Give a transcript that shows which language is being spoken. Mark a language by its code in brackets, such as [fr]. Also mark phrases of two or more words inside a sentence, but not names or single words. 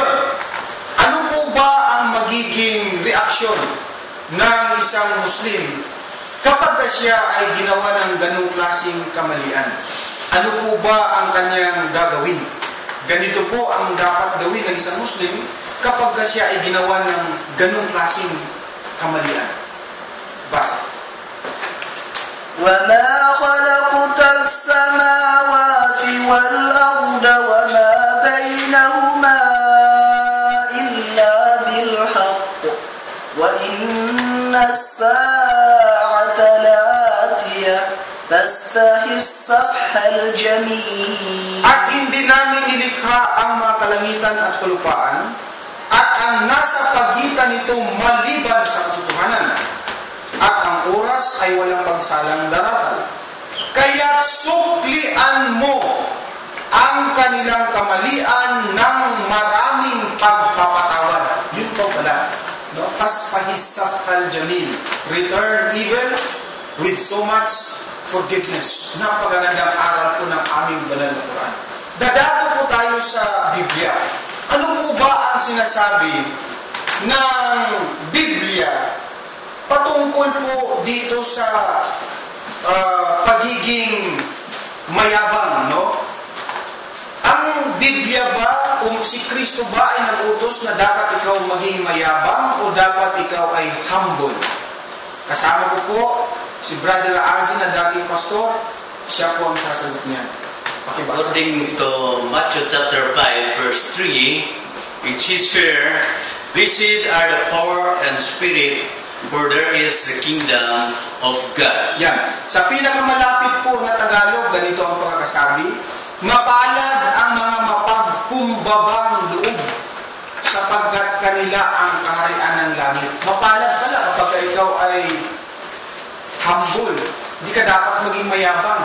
[tl] Ngayon, ano po ba ang magiging reaksyon ng isang Muslim kapag siya ay ginawa ng ganung klaseng kamalian? Ano po ba ang kanyang gagawin? Ganito po ang dapat gawin ng isang Muslim kapag siya ay ginawa ng ganung klaseng kamalian. Basa. [ar] وَمَا خَلَقْتَ السَّمَاوَاتِ وَالْأَرْضَ وَمَا بَيْنَهُمَا إِلَّا بِالْحَقِّ وَإِنَّ السَّاعَةَ لَآتِيَةٌ فَاصْفَحِ الصَّفْحَ الْجَمِيلَ. [tl] At hindi namin nilikha ang mga kalangitan at kalupaan at ang nasa pagitan nito maliban sa katotohanan. At ang oras ay walang pagsalang daratan. Kaya't suklian mo ang kanilang kamalian ng maraming pagpapatawad. Yun po pala. No? [ar] فاصفح الصفح الجميل. [en] Return evil with so much forgiveness. [tl] Napakagandang aral po ng aming banal na Quran. Dadako po tayo sa Biblia. Ano po ba ang sinasabi ng Biblia patungkol po dito sa pagiging mayabang, no? Ang Biblia ba, kung si Kristo ba ay nag-utos na dapat ikaw maging mayabang o dapat ikaw ay humble? Kasama ko po si Brother Azin na dating pastor, siya po ang sasagot niya. Pakibasa. [en] According to Matthew chapter 5 verse 3, it is here, blessed are the poor in spirit, for there is the kingdom of God. [tl] Yan. Sa pinakamalapit po na Tagalog, ganito ang pagkakasabi, mapalad ang mga mapagkumbabang loob sapagkat kanila ang kaharian ng langit. Mapalad pala kapag ikaw ay humble. Hindi ka dapat maging mayabang.